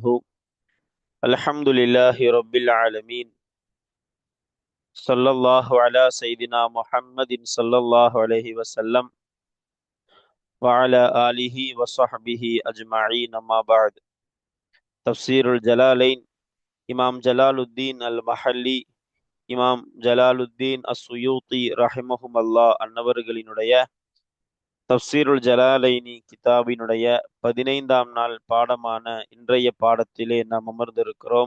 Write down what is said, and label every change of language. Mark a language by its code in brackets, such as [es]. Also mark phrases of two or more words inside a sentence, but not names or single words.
[ar] الحمد لله رب العالمين. صلى الله على سيدنا محمد صلى الله عليه وسلم وعلى آله وصحبه أجمعين. ما بعد. تفسير الجلالين. [ta] இமாம் ஜலாலுத்தீன் அல் மஹல்லி, இமாம் ஜலாலுத்தீன் அஸ்ஸுயூத்தி ரஹிமஹுமல்லா அன்னவர்களினுடைய தஃப்சீருல் ஜலாலைனி கிதாபினுடைய 15ஆம் நாள் பாடமான இன்றைய பாடத்திலே நாம் அமர்ந்திருக்கிறோம்.